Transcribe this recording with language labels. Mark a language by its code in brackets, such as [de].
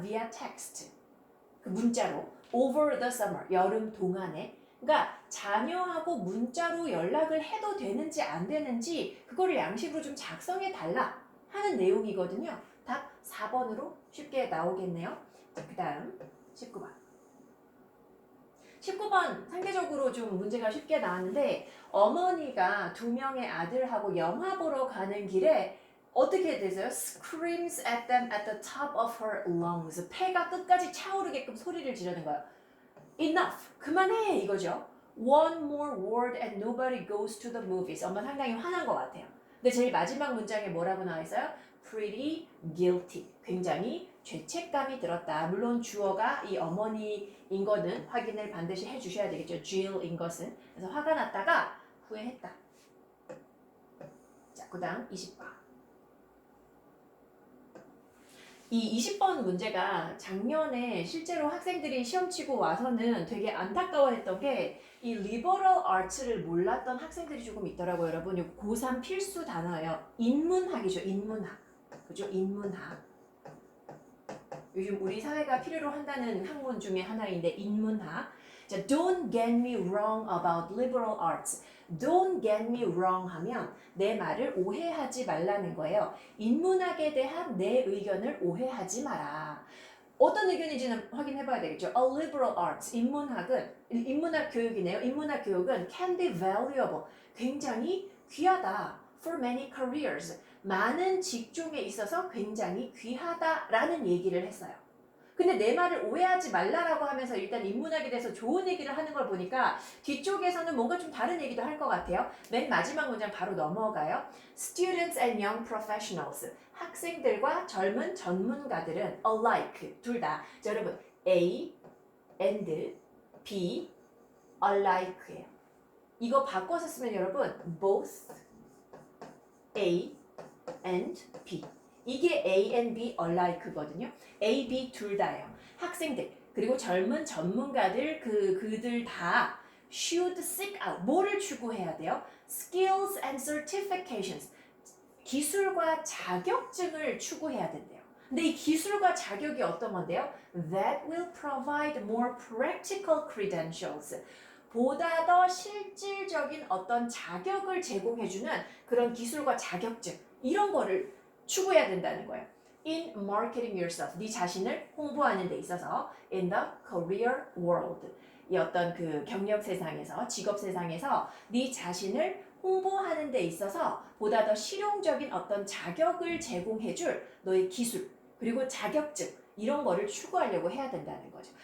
[en] Via text [ko] 그 문자로 [en] over the summer [ko] 여름 동안에 그러니까 자녀하고 문자로 연락을 해도 되는지 안 되는지 그거를 양식으로 좀 작성해 달라 하는 내용이거든요. 답 4번으로 쉽게 나오겠네요. 자, 그 다음 19번 19번 상대적으로 좀 문제가 쉽게 나왔는데 어머니가 두 명의 아들하고 영화 보러 가는 길에 어떻게 되세요? [en] Screams at them at the top of her lungs. [ko] 폐가 끝까지 차오르게끔 소리를 지르는 거예요. [en] Enough. [ko] 그만해 이거죠. [en] One more word and nobody goes to the movies. [ko] 엄마 상당히 화난 것 같아요. 근데 제일 마지막 문장에 뭐라고 나와 있어요? [en] Pretty guilty. [ko] 굉장히 죄책감이 들었다. 물론 주어가 이 어머니인 거는 확인을 반드시 해주셔야 되겠죠. Jill인 것은. 그래서 화가 났다가 후회했다. 자, 그 다음 20번. 이 20번 문제가 작년에 실제로 학생들이 시험 치고 와서는 되게 안타까워했던 게 이 리버럴 아츠를 몰랐던 학생들이 조금 있더라고요. 여러분, 이 고3 필수 단어예요. 인문학이죠. 인문학. 그죠? 인문학. 요즘 우리 사회가 필요로 한다는 학문 중에 하나인데 인문학. [en] 자, don't get me wrong about liberal arts. Don't get me wrong [ko] 하면 내 말을 오해하지 말라는 거예요. 인문학에 대한 내 의견을 오해하지 마라. 어떤 의견인지는 확인해 봐야 되겠죠. [en] A liberal arts, [ko] 인문학 교육이네요. 인문학 교육은 [en] can be valuable, [ko] 굉장히 귀하다. [en] For many careers, [ko] 많은 직종에 있어서 굉장히 귀하다라는 얘기를 했어요. 근데 내 말을 오해하지 말라라고 하면서 일단 인문학에 대해서 좋은 얘기를 하는 걸 보니까 뒤쪽에서는 뭔가 좀 다른 얘기도 할 것 같아요. 맨 마지막 문장 바로 넘어가요. [en] Students and young professionals. [ko] 학생들과 젊은 전문가들은 alike. 둘 다. 자, 여러분 A and B alike예요. 이거 바꿔서 쓰면 여러분 both A and B. 이게 A and B alike거든요. A, B 둘 다예요. 학생들 그리고 젊은 전문가들 그들 다 [en] should seek out [ko] 뭐를 추구해야 돼요? [en] Skills and certifications [ko] 기술과 자격증을 추구해야 된대요. 근데 이 기술과 자격이 어떤 건데요? [en] That will provide more practical credentials. [ko] 보다 더 실질적인 어떤 자격을 제공해주는 그런 기술과 자격증 이런 거를 추구해야 된다는 거예요. [en] In marketing yourself, [ko] 네 자신을 홍보하는 데 있어서 [en] in the career world, [ko] 이 어떤 그 경력 세상에서 직업 세상에서 네 자신을 홍보하는 데 있어서 보다 더 실용적인 어떤 자격을 제공해줄 너의 기술 그리고 자격증 이런 거를 추구하려고 해야 된다는 거죠.